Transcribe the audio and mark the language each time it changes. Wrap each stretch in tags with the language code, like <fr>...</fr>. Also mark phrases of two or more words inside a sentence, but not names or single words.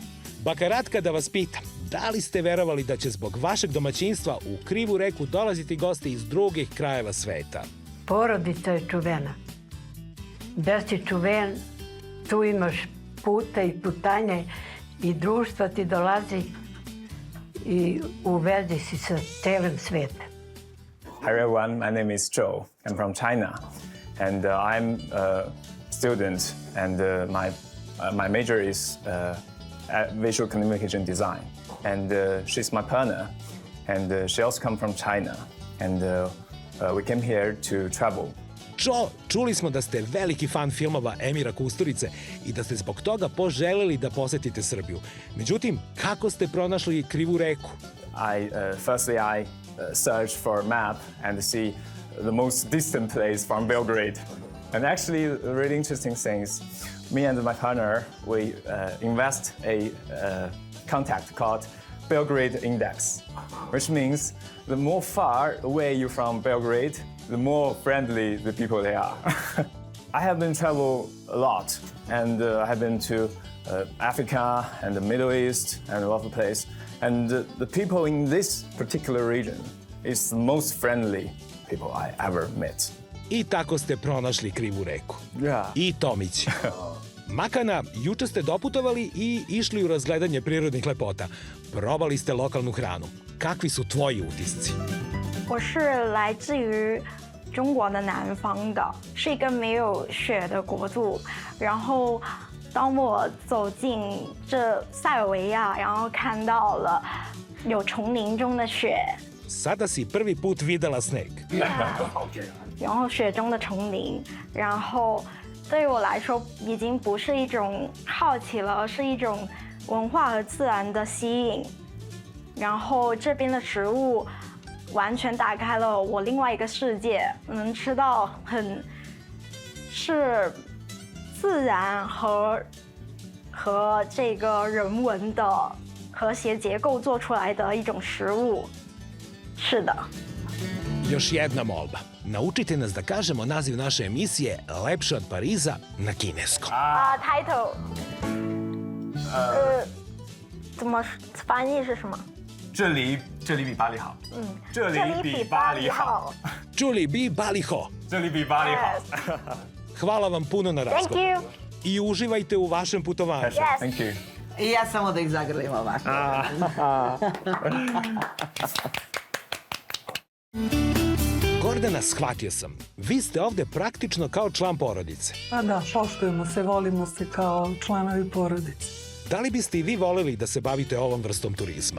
<sr>Baka Ratka, da vas pitam, da li ste verovali da će zbog vašeg domaćinstva u Krivu reku dolaziti gosti iz drugih krajeva sveta? Porodica je čuvena. Da si čuven, tu imaš puta i putanje i društva ti dolazi i u vezi si sa celim svetom.</sr> <en>Hi everyone, my name is Zhou. I'm from China, and I'm a student, and my major is visual communication design. And she's my partner, and she also comes from China, and we came here to travel.</en> <sr>Čo, čuli smo da ste veliki fan filmova Emira Kusturice i da ste zbog toga poželeli da posetite Srbiju. Međutim, kako ste pronašli Krivu reku?</sr> <en>Firstly, I search for a map and see the most distant place from Belgrade. And actually, the really interesting thing is, me and my partner, we invest a contact called Belgrade Index, which means the more far away you're from Belgrade, the more friendly the people they are. I have been travel a lot, and I have been to Africa and the Middle East and a lot of places. And the people in this particular region is the most friendly people I ever met.</en> <sr>I tako ste pronašli Krivu reku.</sr> <en>Yeah.</en> <sr>I Tomić. Makana, juče ste doputovali i išli u razgledanje prirodnih lepota. Probali ste lokalnu hranu. Kakvi su tvoji utisci?</sr> <zh>我是来自于中国的南方的，是一个没有雪的国度。然后，当我走进这塞尔维亚，然后看到了有丛林中的雪，</zh> <sr>Sada si prvi put videla sneg.</sr> <zh>然后雪中的丛林，然后对于我来说已经不是一种好奇了，而是一种文化和自然的吸引。然后这边的食物完全打开了我另外一个世界，能吃到是自然和这个人文的和谐结构做出来的一种食物。是的。</zh> <sr>Još jedna molba. Naučite nas da kažemo naziv naše emisije Lepše od Pariza na kineskom.</sr> <zh>title，怎么翻译是什么？这里比巴黎好。这里比巴黎好。</zh> <sr>Čuli bi Baliho.</sr> <zh>这里比巴黎好。</zh> <sr>Hvala vam puno na</sr> <en>Thank</en> <sr>razgovor.</sr> <en>you.</en> <sr>I uživajte u vašem putovanju.</sr> <en>Yes. Thank you.</en> <sr>I ja samo da ih zagrlim ovako. Gordana, shvatio sam. Vi ste ovde praktično kao član porodice. Pa da, poštujemo se, volimo se kao članovi porodice. Da li biste i vi voleli da se bavite ovom vrstom turizma?</sr>